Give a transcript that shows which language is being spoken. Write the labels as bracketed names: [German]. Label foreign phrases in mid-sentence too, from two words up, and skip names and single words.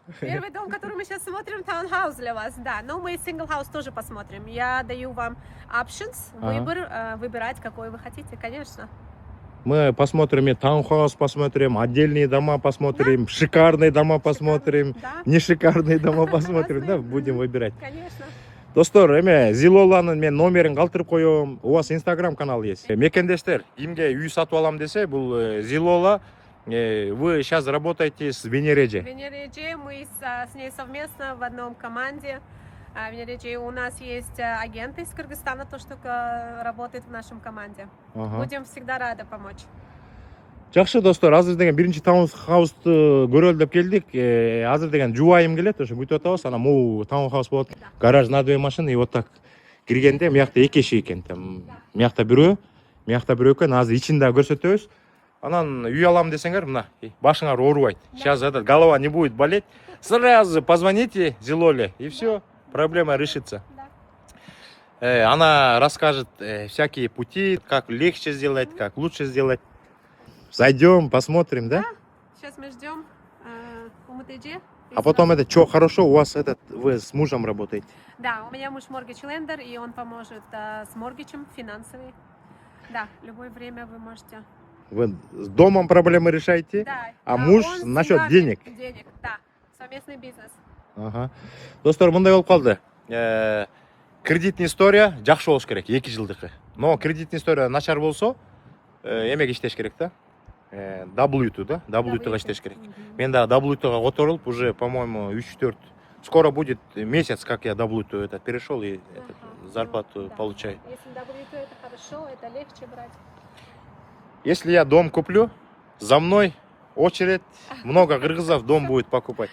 [Russian] Первый дом, который мы сейчас смотрим, таунхаус для вас, да. Но мы сингл-хаус тоже посмотрим. Я даю вам options, выбор, выбирать, какой вы хотите, конечно. Мы посмотрим и таунхаус, посмотрим, отдельные дома посмотрим, да. Шикарные дома посмотрим, да. Не шикарные дома посмотрим, да, будем выбирать. Конечно. [Kyrgyz] Достор, Зилоланын мен номерин калтырып коем. [Russian] У вас Инстаграм канал есть. [Kyrgyz] Мекендештер, кимге үй сатып алам десе, бул Зилола. [Russian] Вы сейчас работаете с Венереджи. Венереджи, мы с ней совместно в одном команде. Венереджи, у нас есть агенты из Кыргызстана, то, что работает в нашем команде. Будем всегда рады помочь. [Kyrgyz] Жакшы достор, азыр деген биринчи таунхаусту көрөлү деп келдик. Азыр деген жубайым келет, ошо бүтүп атабыз. Анан могу таунхаус болот. [Russian] Гараж на 2 машины, [Kyrgyz] и вот так киргенде мыякта 2 киши экен. Мыякта бирөө, мыякта бирөө экен. Азыр ичин да көрсөтөбүз. Анан үй алам десеңер, мына, башыңар оорубайт. [Russian] Сейчас голова не будет болеть. Сразу позвоните Зилоле, и все, проблема решится. Она расскажет всякие пути, как легче сделать, как лучше сделать. Зайдем, посмотрим, да? Сейчас мы ждем УМТД. А потом что хорошо, у вас вы с мужем работаете? Да, у меня муж [English] mortgage lender, [Russian] и он поможет с моргичем финансовый. Да, любое время вы можете. Вы с домом проблемы решаете, да, а муж насчет денег? Денег, да, совместный бизнес. Ага. [Kyrgyz] Достор, мындай болуп калды. [Russian] Кредитный история [Kyrgyz] жакшы болуш керек, 2 жылдыкы. Но [Russian] кредитный история [Kyrgyz] начар болсо, эмеге иштеш керек да? W2, да? W2 иштеш керек. Мен да W2 которулуп [Russian] уже, по-моему, [Kyrgyz] 3-4. [Russian] Скоро будет месяц, как я W2 перешел и зарплату получаю. Если W2 это хорошо, это легче брать. Если я дом куплю, за мной очередь, много кыргызов дом будет покупать.